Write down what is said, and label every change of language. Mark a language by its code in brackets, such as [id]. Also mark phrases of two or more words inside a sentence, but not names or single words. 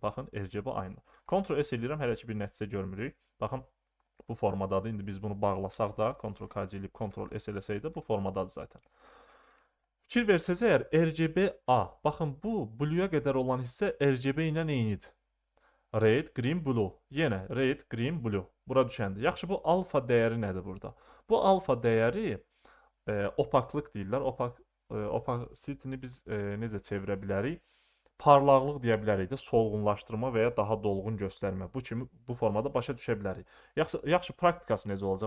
[az] Baxın, RGB A ilə. Ctrl-S eləyirəm, hələ ki bir nəticə görmürük. Baxın, bu formadadır. İndi biz bunu bağlasaq da, Ctrl-KC eləyib Ctrl-S eləsək də bu formadadır zaten. Fikir versəz əgər RGB-A, baxın bu blue-ya qədər olan hissə RGB ilə eynidir. [en] Red, green, blue. Yenə red, green, blue. [az] Bura düşəndir. Yaxşı, bu alfa dəyəri nədir burada? Bu alfa dəyəri opaklıq deyirlər. Opacity-ni biz necə çevirə bilərik? Parlaqlıq deyə bilərik də, solğunlaşdırma və ya daha dolğun göstərmə. Bu kimi bu formada başa düşə bilərik. Yaxşı praktikası necə olacaq?